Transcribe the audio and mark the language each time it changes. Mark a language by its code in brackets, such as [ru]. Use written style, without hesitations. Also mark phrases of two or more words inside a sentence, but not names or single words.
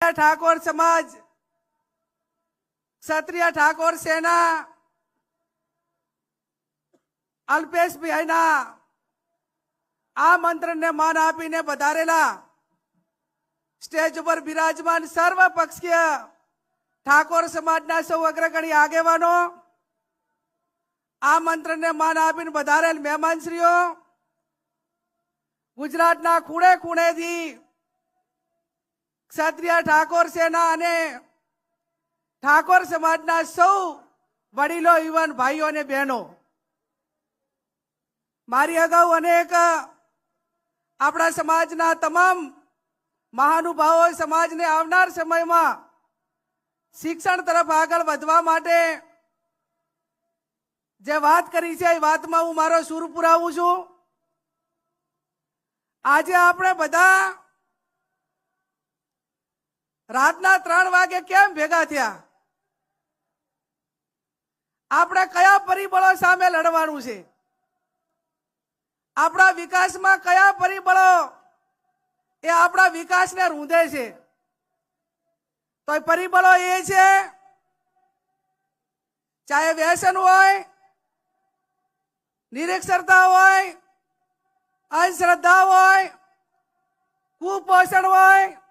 [gu] ઠાકોર સમાજ ક્ષત્રિય ઠાકોર સેના અલ્પેશ ભાઈના આમંત્રણ ને માન આપીને પધારેલા સ્ટેજ પર વિરાજમાન સર્વપક્ષીય ઠાકોર સમાજના સૌ અગ્રગણ્ય આગેવાનો આમંત્રણ ને માન આપીને પધારેલ મહેમાનશ્રીઓ ગુજરાતના ખૂણે ખૂણે થી ક્ષત્રિય ઠાકોર સેના અને ઠાકોર સમાજના સૌ વડીલો યુવાન ભાઈઓ ને બહેનો મારી અગાઉ અનેક આપણા સમાજના તમામ મહાનુભાવો સમાજ ને આવનાર સમય માં શિક્ષણ તરફ આગળ વધવા માટે જે વાત કરી છે વાત માં હું મારો સૂર પુરાવું છું। આજ આપણે બધા રાતના 3 વાગે કેમ ભેગા થયા? આપણે કયા પરિબળો સામે લડવાનું છે? આપણા વિકાસ માં કયા પરિબળો એ આપણા વિકાસ ને રૂંધે છે? તો પરિબળો એ છે ચાહે વ્યસન હોય, નિરક્ષરતા હોય, અંધશ્રદ્ધા હોય, કુપોષણ હોય,